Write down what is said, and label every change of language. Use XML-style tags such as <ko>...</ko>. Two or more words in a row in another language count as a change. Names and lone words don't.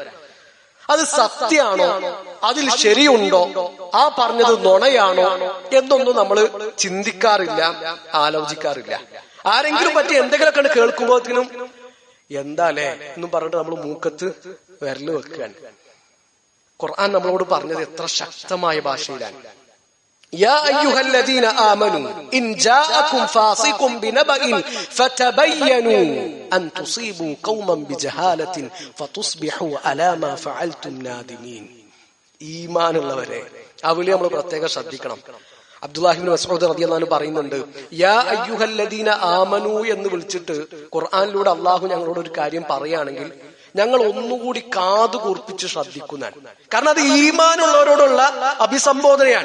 <ml>അത് സത്യമാണോ, അതിൽ ശരിയുണ്ടോ, ആ പറഞ്ഞത് നുണയാണോ എന്നൊന്നും നമ്മൾ ചിന്തിക്കാറില്ല, ആലോചിക്കാറില്ല. ആരെങ്കിലും പറ്റി എന്തെങ്കിലുമൊക്കെ കേൾക്കുമ്പോഴത്തേനും എന്താലേ എന്നും പറഞ്ഞിട്ട് നമ്മൾ മൂക്കത്ത് വിരല് വെക്കുകയാണ്. ഖുർആൻ നമ്മളോട് പറഞ്ഞത് എത്ര ശക്തമായ ഭാഷയിലാണ്.</ml> <ar>يا أيها الذين آمنوا إن جاءكم فاسق بنبأ فتبينوا أن تصيبوا قوما بجهالة فتصبحوا على ما فعلتم نادمين.</ar> <ml>ഈമാനുള്ളവരെ ആ വിളി നമ്മൾ പ്രത്യേകം ശ്രദ്ധിക്കണം. അബ്ദുല്ലാഹി ഇബ്നു മസ്ഊദ്</ml> <ar>رضي الله عنه</ar> <ml>പറയുന്നുണ്ട്,</ml> <ar>يا أيها الذين آمنوا</ar> <ml>എന്ന് വിളിച്ചിട്ട് ഖുർആനിലൂടെ അള്ളാഹു ഞങ്ങളോട് ഒരു കാര്യം പറയുകയാണെങ്കിൽ ഞങ്ങൾ ഒന്നുകൂടി കാതു കൂർപ്പിച്ച് ശ്രദ്ധിക്കുന്നതാണ്. കാരണം അത് ഈമാനുള്ളവരോടുള്ള അഭിസംബോധനയാണ്.</ml>